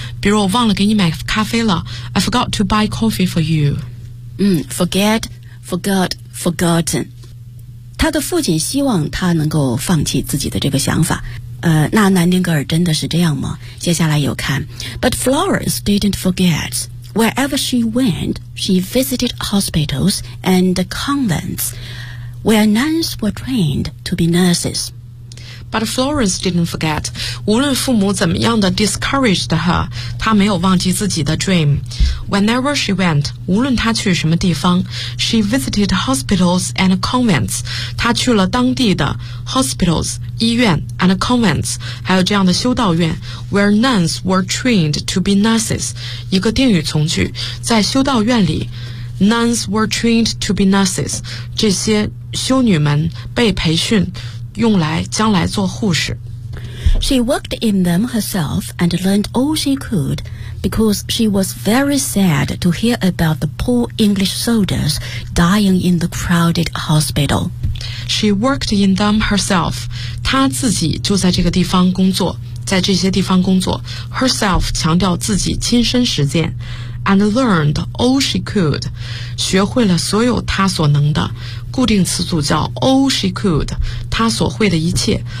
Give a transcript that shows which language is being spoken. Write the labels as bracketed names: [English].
[Chinese] 比如我忘了给你买咖啡了， [English] I forgot to buy coffee for you。 forget, forgot, forgotten。 [Chinese] 他的父亲希望他能够放弃自己的这个想法，那南丁格尔真的是这样吗？接下来有看 [English] But Florence didn't forget. Wherever she went, she visited hospitals and convents where nuns were trained to be nurses. But Florence didn't forget. [Chinese] 无论父母怎么样的 [English] discouraged her， [Chinese] 她没有忘记自己的 dream。 [English] Whenever she went， [Chinese] 无论她去什么地方， [English] she visited hospitals and convents， [Chinese] 她去了当地的 [English] hospitals 医院 and convents， [Chinese] 还有这样的修道院， [English] where nuns were trained to be nurses， [Chinese] 一个定语从句，在修道院里 [English] nuns were trained to be nurses， [Chinese] 这些修女们被培训用来将来做护士。 [English] She worked in them herself and learned all she could because she was very sad to hear about the poor English soldiers dying in the crowded hospital. She worked in them herself. [Chinese] 她自己就在这个地方工作，在这些地方工作。 Herself 强调自己亲身实践。 [English] And learned all she could， [Chinese] 学会了所有她所能的。固定词组叫 [English] all she could， [Chinese] 她所会的一切。